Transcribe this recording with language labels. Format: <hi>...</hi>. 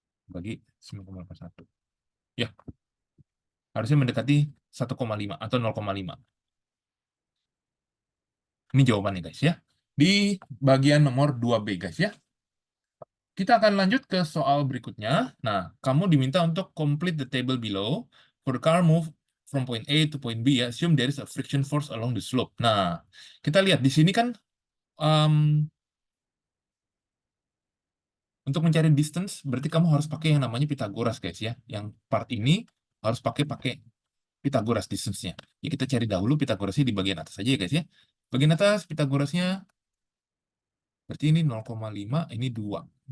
<id>Bagi 9,81. Ya, harusnya mendekati 1,5 atau 0,5. Ini jawabannya guys ya. Di bagian nomor 2B guys ya. Kita akan lanjut ke soal berikutnya. Nah, kamu diminta untuk</id> <en>complete the table below. For the car move from point A to point B, ya, assume there is a friction force along the slope.</en> <id>Nah, kita lihat di sini kan untuk mencari distance, berarti kamu harus pakai yang namanya Pythagoras guys ya. Yang part ini harus pakai Pythagoras distance-nya. Ya, kita cari dahulu Pythagorasnya di bagian atas aja ya guys ya. Bagian atas Pythagorasnya berarti ini 0,5, ini 2.</id>